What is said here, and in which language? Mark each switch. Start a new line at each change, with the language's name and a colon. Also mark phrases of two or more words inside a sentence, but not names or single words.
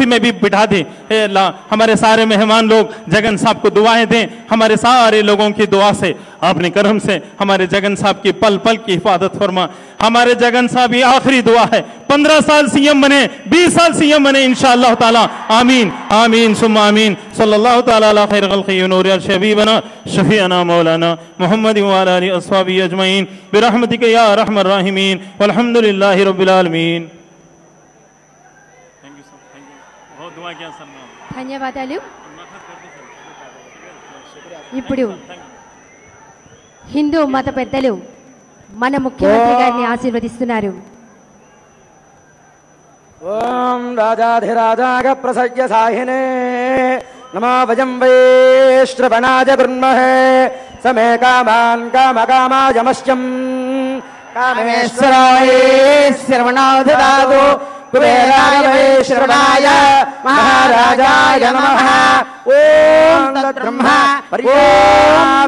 Urdu: میں بھی بٹھا دے اے اللہ ہمارے سارے مہمان لوگ جگن صاحب کو دعائیں دیں ہمارے سارے لوگوں کی دعا سے اپنے کرم سے ہمارے جگن صاحب کی پل کی حفاظت فرما ہمارے جگن صاحب یہ آخری دعا ہے 15 سال سی ایم بنے 20 سال سی ایم بنے
Arabic: انشاءاللہ تعالی آمین ثم آمین صلی اللہ تعالی علی خیر خلقہ نور شبیبنا شفیعنا مولانا محمد وعلی آلہ اصحابہ اجمعین برحمتک یا ارحم الراحمین والحمد للہ رب العالمین
Telugu: ధన్యవాదాలు ఇప్పుడు హిందూ మత పెద్దలు మన ముఖ్యమంత్రి గారిని ఆశీర్వదిస్తున్నారు
Sanskrit: ओं राजाधिराजाय प्रसह्य साहिने नमो वयं वैश्रवणाय कुर्महे स मे कामान् कामकामाय मह्यं कामेश्वराय श्रवणाधिराजो कुबेराय वैश्रवणाय महाराजाय नमः ओं तद्ब्रह्म ओं